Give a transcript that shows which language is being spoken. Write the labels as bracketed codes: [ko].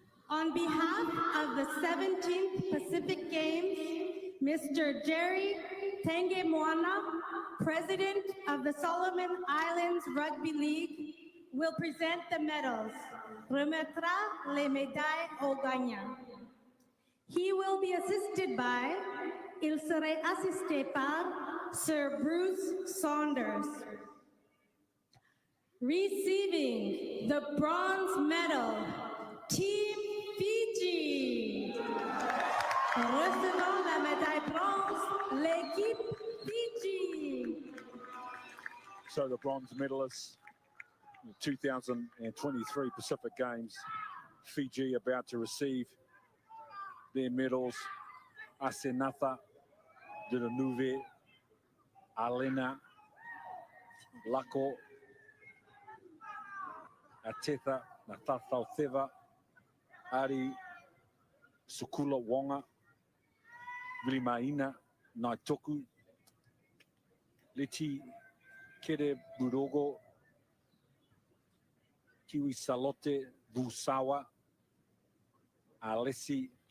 [en] On behalf of the 17th Pacific Games, Mr. Jerry Tengemoana, President of the Solomon Islands Rugby League, will present the medals. [fr] Remettra les médailles aux gagnants. [en] He will be assisted by, [fr] il serait assisté par [en] Sir Bruce Saunders. Receiving the bronze medal, Team Fiji. [fr] Recevant la médaille bronze, l'équipe Fiji. [en] So the bronze medalists, the 2023 Pacific Games, Fiji about to receive their medals. Asenatha de la Nuve, Alena, Lako, Atetha, Natatau Theva, Ari, Sukula Wonga, Vilimaina, Naitoku, Leti Kere Burogo, Kiwi Salote Busawa, Alessi